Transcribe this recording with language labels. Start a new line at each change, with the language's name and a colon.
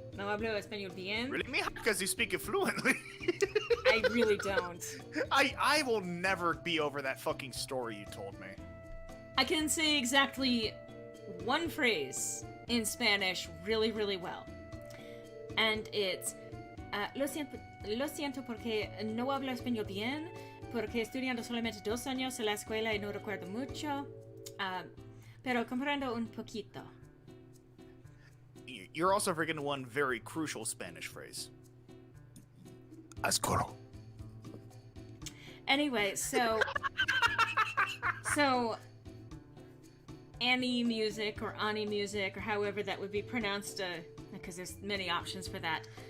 Spanish: No hablo español bien.
English: Really? Because you speak it fluently. I really don't. I will never be over that fucking story you told me. I can say exactly one phrase in Spanish really, really well. And it's,
Spanish: lo siento porque no hablo español bien, porque estudiando solamente 2 años en la escuela y no recuerdo mucho, pero comprendo un poquito.
English: You're also forgetting one very crucial Spanish phrase. Ascoro. Anyway, so Annie music or Ani music or however that would be pronounced, because there's many options for that.